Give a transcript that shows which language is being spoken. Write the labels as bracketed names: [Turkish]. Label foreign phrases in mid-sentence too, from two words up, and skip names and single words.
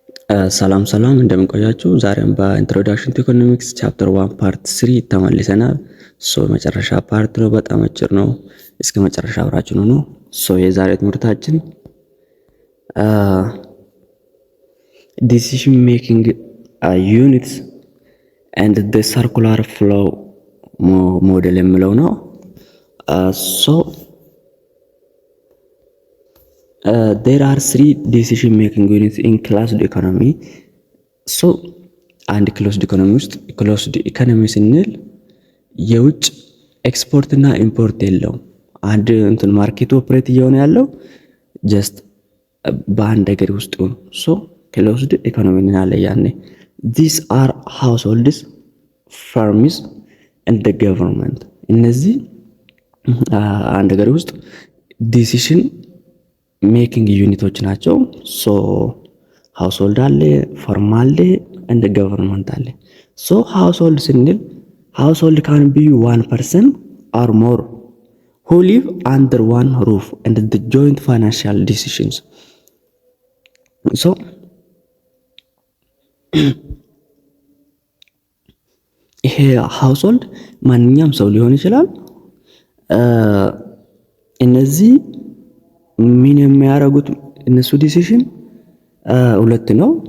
[Amharic] ሰላም ሰላም እንደምንቆያችሁ። ዛሬም በኢንትሮዳክሽን ቱ ኢኮኖሚክስ ቻፕተር 1 ፓርት 3 ተመልሰናል። መጨረሻ ፓርት ነው፣ በጣም አጭር ነው። እስከ መጨረሻ አብራችን ሁኑ። የዛሬ ትምህርታችን [English] Decision making units and the circular flow model [Amharic] የሚለው ነው። [English] there are three decision making units in closed economy. [Amharic] አንድ [English] closed economy [Amharic] ውስጥ [English] closed economy [Amharic] ስንል የውጭ ኤክስፖርት እና ኢምፖርት የለውም። አንድ ማርኬት ኦፕሬት እየሆነ ያለው ጀስት በአንድ ሀገር ውስጥ ነው። ክሎዝድ ኢኮኖሚ እንላለን ያኔ። [English] these are households, firms and the government። [Amharic] እነዚህ አንድ ሀገር ውስጥ ዲሲሽን ሜኪንግ ዩኒቶች ናቸው። ሃውስሆልድ አለ፣ ፈርም አለ፣ እንደ ገቨርንመንት አለ። ሃውስሆልድ ስንል [English] household can be one person or more who live under one roof and the joint financial decisions. [Amharic] ይሄ ሃውስሆልድ ማንኛውም ሰው ሊሆን ይችላል። እነዚህ ምን የሚያደርጉት እነሱ ዲሲዥን ሁለት ነው።